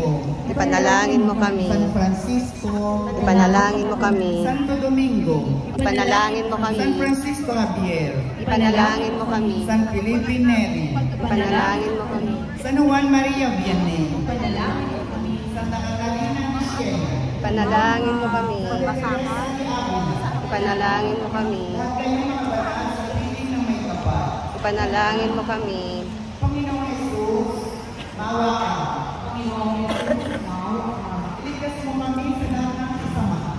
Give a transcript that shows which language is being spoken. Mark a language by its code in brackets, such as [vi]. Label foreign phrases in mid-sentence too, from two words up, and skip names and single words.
[tl] Ipanalangin mo kami. San Francisco. Ipanalangin mo kami. Santo Domingo. Ipanalangin mo kami. San Francisco Javier. Ipanalangin mo kami. San Felipe Neri. Ipanalangin mo kami. San Juan Maria Vianney. Ipanalangin mo kami. Santa Catalina Michelle. Ipanalangin mo kami. Ipanalangin mo kami. Lahat kayong mga banal sa piling ng may kapal. Ipanalangin mo kami. Panginoong Jesus, maawa ka. Panginoong Yesus, maawa ka. Iligtas mo kami sa lahat ng kasamaan.